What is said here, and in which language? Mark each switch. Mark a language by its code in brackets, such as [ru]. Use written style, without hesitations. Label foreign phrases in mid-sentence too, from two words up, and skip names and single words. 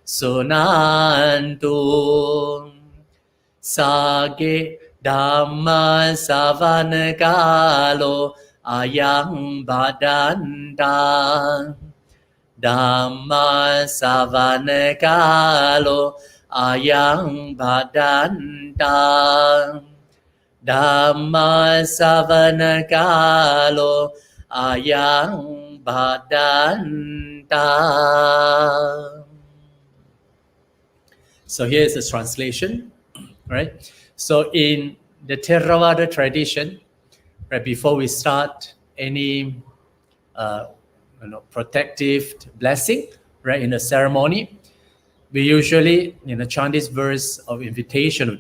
[pi] Sunantu Sage Dhamma Savanakalo Ayang Badanda Dhamma Savanakalo Ayang Badanda Dhamma Savanakalo Ayang Badanda. [en] So here is the translation, right? So in the Theravada tradition, right, before we start any protective blessing, right, in a ceremony, we usually chant this verse of invitation of